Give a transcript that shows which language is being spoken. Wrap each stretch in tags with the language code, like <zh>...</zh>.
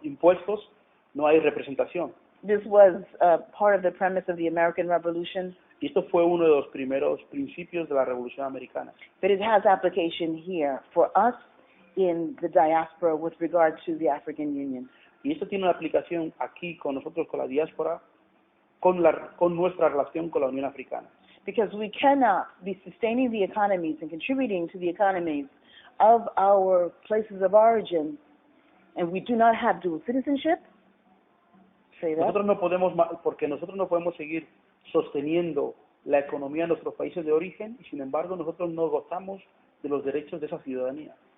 <es>Impuestos, no hay representación?</es> <en>This was part of the premise of the American Revolution.</en> <es>Y esto fue uno de los primeros principios de la Revolución Americana.</es> <en>But it has application here for us in the diaspora with regard to the African Union.</en> <es>Y esto tiene una aplicación aquí con nosotros, con la diáspora, con nuestra relación con la Unión Africana.</es> <en>Because we cannot be sustaining the economies and contributing to the economies of our places of origin, and we do not have dual citizenship. Say that.</en> <es>Porque nosotros no podemos seguir sosteniendo la economía de nuestros países de origen y sin embargo nosotros no gozamos de los derechos de esa ciudadanía.</es>